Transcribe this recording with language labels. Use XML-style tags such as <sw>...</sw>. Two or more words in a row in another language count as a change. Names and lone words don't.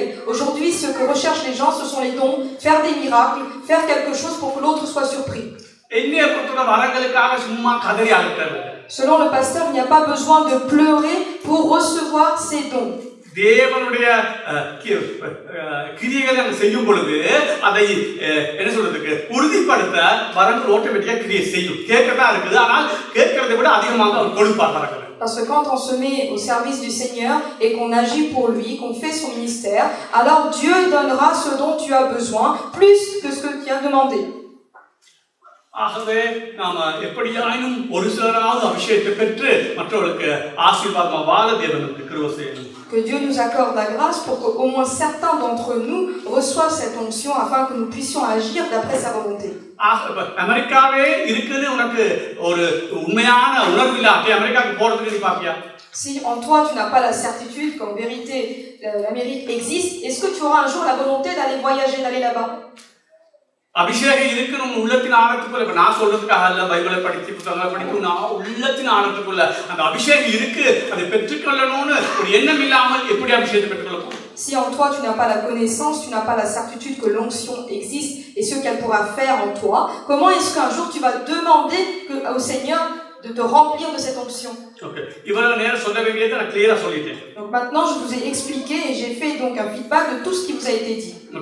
<fr>Aujourd'hui, ce que recherchent les gens, ce sont les dons, faire des miracles, faire quelque chose pour que l'autre soit surpris. Selon le pasteur, il n'y a pas besoin de pleurer pour recevoir ces dons.</fr> <ta>தேவனுடைய கிரியைகளை செய்யும் பொழுது அதை என்ன சொல்றதுக்கு உறுதிப்படுத்த வரங்கள் ஆட்டோமேட்டிக்கா கிரியை செய்யும். கேட்கதான் இருக்குது, ஆனால் கேட்கறதை விட அதிகமாக அவர் கொடுப்பார் வரங்கள்.</ta> <fr>Parce que quand on se met au service du Seigneur et qu'on agit pour lui, qu'on fait son ministère, alors Dieu donnera ce dont tu as besoin, plus que ce que tu as demandé.</fr> <ta>ஆகவே நாம எப்படியாயினும் ஒரு சிலராவது அபிஷேகத்தை பெற்று மற்றவர்களுக்கு ஆசீர்வாதமா வாழ தேவன் நமக்கு கிருபை செய்யணும்.</ta> <fr>Que Dieu nous accorde la grâce pour qu'au moins certains d'entre nous reçoivent cette onction afin que nous puissions agir d'après sa volonté.</fr> <ta>அமெரிக்காவே இருக்குது, உனக்கு ஒரு உண்மையான உணர்வு இல்லாட்டி அமெரிக்காவுக்கு போறதுக்கு நீ பாப்பியா?</ta> <fr>Si en toi tu n'as pas la certitude qu'en vérité l'Amérique existe, est-ce que tu auras un jour la volonté d'aller voyager, d'aller là-bas?</fr> <ta>அபிஷேகம் இருக்கு நம்ம உள்ளத்தின் ஆழத்துக்குள்ள. இப்ப நான் சொல்றதுக்காக அல்ல, பைபிளை படிச்சு புத்தகங்களை படிக்கும், நான் உள்ளத்தின் ஆழத்துக்குள்ள அந்த அபிஷேகம் இருக்கு, அதை பெற்றுக்கொள்ளணும்னு ஒரு எண்ணம் இல்லாமல் எப்படி அபிஷேகத்தை பெற்றுக்கொள்ளணும்?</ta> <fr>Si en toi tu n'as pas la connaissance, tu n'as pas la certitude que l'onction existe et ce qu'elle pourra faire en toi, comment est-ce qu'un jour tu vas demander au Seigneur de te remplir de cette onction? Donc maintenant je vous ai expliqué et j'ai fait donc un feedback de tout ce qui vous a été dit.</fr>